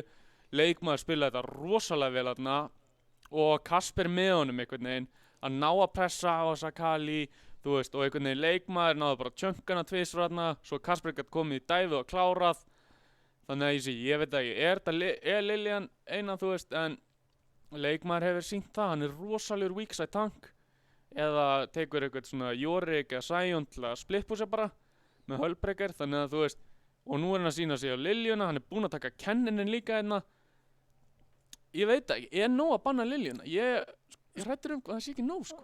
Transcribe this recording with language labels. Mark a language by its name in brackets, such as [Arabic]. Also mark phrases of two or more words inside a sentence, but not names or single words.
[Icelandic] Leikmaður spilaði þetta rosalega vel þarna og Kasper með honum einhvern veginn að ná að pressa á þessa Kali, þú veist, og einhvern veginn leikmaður náðu bara tjönkana tvisvar þarna, svo Kasper gæti komið í dæfið og klárað. Þannig að ég veit ekki, er Liljan eina, þú veist, en leikmaður hefur sýnt það, hann er rosalegur [English] weak side tank [Icelandic] eða tekur eitthvað svona Yorick eða Sion til að splittpúsa bara með Hullbreaker, þannig að þú veist, og nú er hann að sýna sig á Liljuna, hann er búinn að taka Kenninin líka hérna. Ég veit ekki, er nóg að banna Liljuna? Ég hrættur það sé ekki nóg, sko.